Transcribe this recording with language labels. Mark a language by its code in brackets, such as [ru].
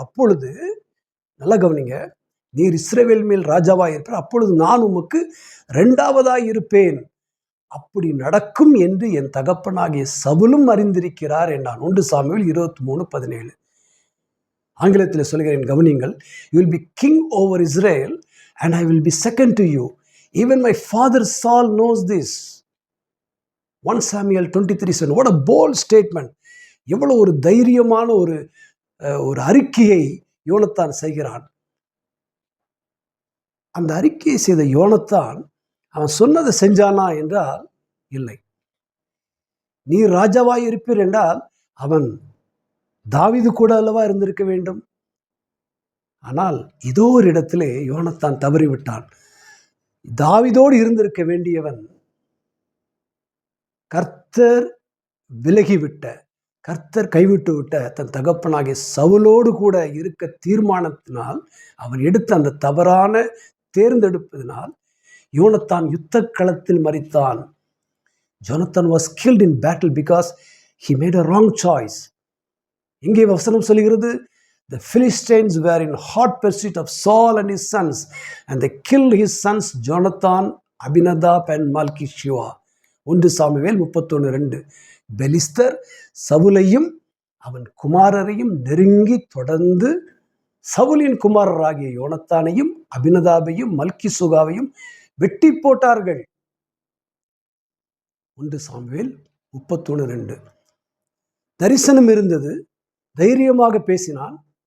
[ta] அப்பொழுது, நல்லா கவனிங்க, நீர் இஸ்ரவேல் மேல் ராஜாவாய் இருப்பீர், அப்பொழுது நான் உமக்கு 2வதாய் இருப்பேன். அப்படி நடக்கும் என்று என் தகப்பனாகிய சவுலும் அறிந்திருக்கிறார் என்றான். 1 சாமுவேல் 23:17. ஆங்கிலத்தில் சொல்கிறேன், கவனிங்கள். [en] You will be king over Israel and I will be second to you. Even my father Saul knows this. 1 Samuel 23:7. What a bold statement. [ta] எவ்வளவு ஒரு தைரியமான ஒரு அறிக்கையை யோனத்தான் செய்கிறான். அந்த அறிக்கையை செய்த யோனத்தான் அவன் சொன்னதை செஞ்சானா என்றால் இல்லை. நீ ராஜாவாய் இருப்பீர் என்றால் அவன் தாவீது கூட அல்லவா இருந்திருக்க வேண்டும். ஆனால் ஏதோ ஒரு இடத்திலே யோனத்தான் தவறிவிட்டான். தாவீதோடு இருந்திருக்க வேண்டியவன் கர்த்தர் விலகிவிட்ட, கர்த்தர் கைவிட்டு விட்ட தன் தகப்பனாகிய சவுலோடு கூட இருக்க தீர்மானத்தினால், அவன் எடுத்த அந்த தவறான தேர்ந்தெடுப்பதனால் யோனத்தான் யுத்த களத்தில் மரித்தான். [en] Jonathan was killed in battle because he made a wrong choice. [ta] இங்கே வசனம் சொல்கிறது, [en] the Philistines were in hot pursuit of Saul and his sons, and they killed his sons Jonathan, Abinadab and Malchishua. [ta] 1 Samuel 31:2. பெலிஸ்தர் சவுலையும் அவன் குமாரரையும் நெருங்கி தொடர்ந்து சவுலின் குமாரராகிய யோனத்தானையும் அபினதாபையும் மல்கிசூகாவையும் வெட்டி போட்டார்கள். 1 சாமுவேல் 31:2. தரிசனம் இருந்தது, தைரியமாக பேசினான்.